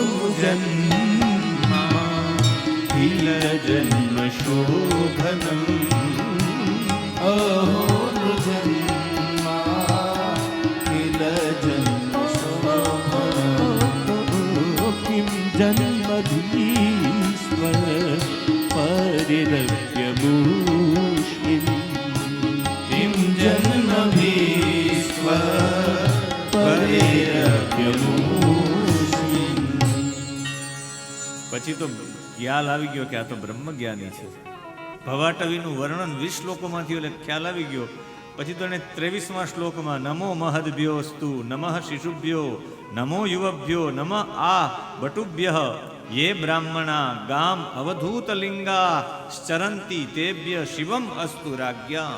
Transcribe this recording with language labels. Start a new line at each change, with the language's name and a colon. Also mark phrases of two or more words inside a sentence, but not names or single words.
Sanskrit: जन्मा किल जन्म शोभनम् अहो जन्मा किल जन्म शोभनम् किं जन्मधीश्वर परिरव्यमूष्मिन् किं जन्मधीश्वर परिरव्यमूष्मिन्
Gujarati: પછી તો ખ્યાલ આવી ગયો કે આ તો બ્રહ્મ જ્ઞાની છે. ભવાટવીનું વર્ણન 20 શ્લોકોમાં થયું એટલે ખ્યાલ આવી ગયો. પછી તો એને 23મા શ્લોકમાં
Sanskrit: નમો મહદ્ભ્યોસ્તુ નમઃ શિશુભ્યો નમો યુવભ્યો નમઃ આ બટુભ્યઃ યે બ્રાહ્મણા ગામ અવધૂતલિંગા શ્ચરંતિ તેભ્ય શિવમ અસ્તુ રાજ્યા.